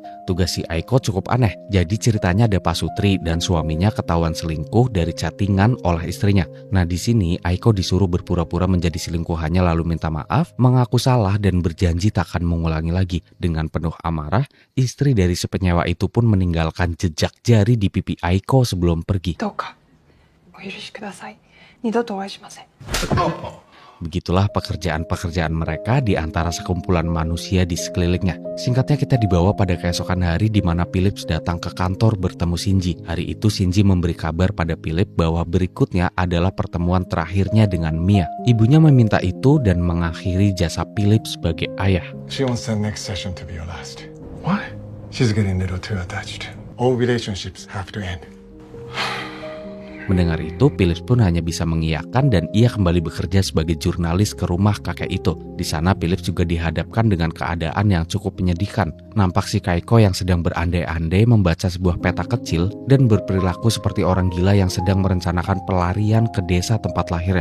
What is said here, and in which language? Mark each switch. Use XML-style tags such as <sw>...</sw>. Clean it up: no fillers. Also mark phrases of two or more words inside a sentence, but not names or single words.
<id>Tugas si Aiko cukup aneh. Jadi ceritanya ada Pasutri dan suaminya ketahuan selingkuh dari chattingan oleh istrinya. Nah di sini Aiko disuruh berpura-pura menjadi selingkuhannya lalu minta maaf, mengaku salah dan berjanji takkan mengulangi lagi. Dengan penuh amarah, istri dari si penyewa itu pun meninggalkan jejak jari di pipi Aiko sebelum pergi.</id> <ja>どうかお許しください。二度とお会いしません。</ja> <id>Begitulah pekerjaan-pekerjaan mereka di antara sekumpulan manusia di sekelilingnya. Singkatnya kita dibawa pada keesokan hari di mana Philip datang ke kantor bertemu Shinji. Hari itu Shinji memberi kabar pada Philip bahwa berikutnya adalah pertemuan terakhirnya dengan Mia. Ibunya meminta itu dan mengakhiri jasa Philip sebagai ayah.</id> <en>She wants the next session to be your last. What? She's getting a little too attached. All relationships have to end.</en> <id>Mendengar itu, Philip pun hanya bisa mengiyakan dan ia kembali bekerja sebagai jurnalis ke rumah kakek itu. Di sana Philip juga dihadapkan dengan keadaan yang cukup menyedihkan. Nampak si Kaiko yang sedang berandai-andai membaca sebuah peta kecil dan berperilaku seperti orang gila yang sedang merencanakan pelarian ke desa tempat lahirnya.</id>